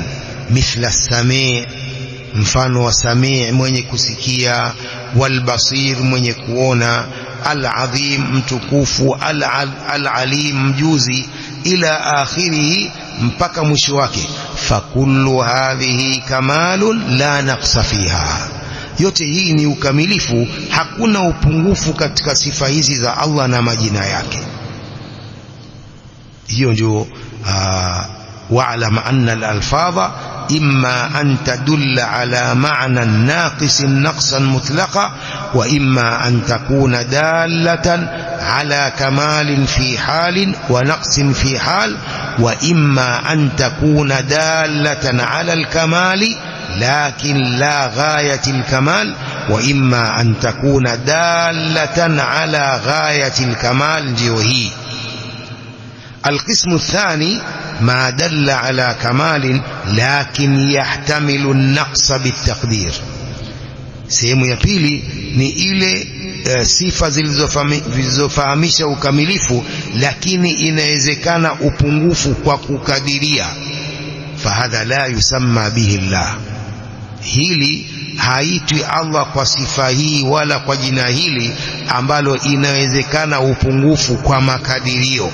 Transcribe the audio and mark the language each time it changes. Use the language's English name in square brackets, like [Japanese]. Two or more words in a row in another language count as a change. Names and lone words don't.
[Arabic] مثل السميع', [Swahili] mfano wa sami', mwenye kusikia, [Arabic] والبصير, [Swahili] mwenye kuona, [Arabic] العظيم, [Swahili] mtukufu, [Arabic] العليم, [Swahili] mjuzi, [Arabic] إلى آخره, [Swahili] mpaka mwisho wake. [Arabic] فكل هذه كمال لا نقص فيها, [Swahili] yote hii ni ukamilifu, hakuna upungufu katika sifa hizi za Allah na majina yake. hiyo ndio [Arabic] واعلم أن الألفاظ إما أن تدل على معنى ناقص نقصا مطلقا وإما أن تكون دالة على كمال في حال ونقص في حال وإما أن تكون دالة على الكمال لكن لا غاية الكمال، وإما أن تكون دالة على غاية الكمال جوهي. القسم الثاني ما دل على كمال لكن يحتمل النقص بالتقدير. [Swahili] sehemu ya pili ni ile sifa zilizofahamisha ukamilifu lakini inawezekana upungufu kwa kukadiria. [Arabic] فهذا لا يسمى به الله, [Swahili] hili haitwi Allah kwa sifa hii wala kwa jina hili ambalo inawezekana upungufu kwa makadirio.